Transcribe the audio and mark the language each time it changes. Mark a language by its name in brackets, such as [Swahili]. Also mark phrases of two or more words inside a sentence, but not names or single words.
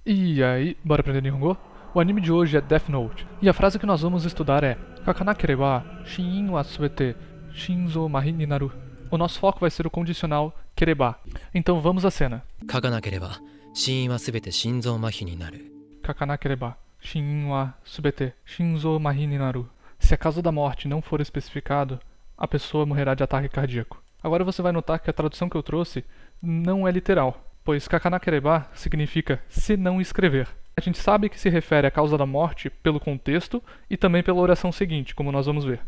[Portuguese] E aí, bora aprender Nihongo? O anime de hoje é Death Note, e a frase que nós vamos estudar é [Japanese] 書かなければ死因はすべて心臓麻痺になる. [Portuguese] O nosso foco vai ser o condicional kereba. Então vamos à cena. [Japanese] 書かなければ死因はすべて心臓麻痺になる書かなければ死因はすべて心臓麻痺になる. [Portuguese] Se a causa da morte não for especificado, a pessoa morrerá de ataque cardíaco. Agora você vai notar que a tradução que eu trouxe não é literal, pois kakanakereba significa se não escrever. A gente sabe que se refere à causa da morte pelo contexto e também pela oração seguinte, como nós vamos ver.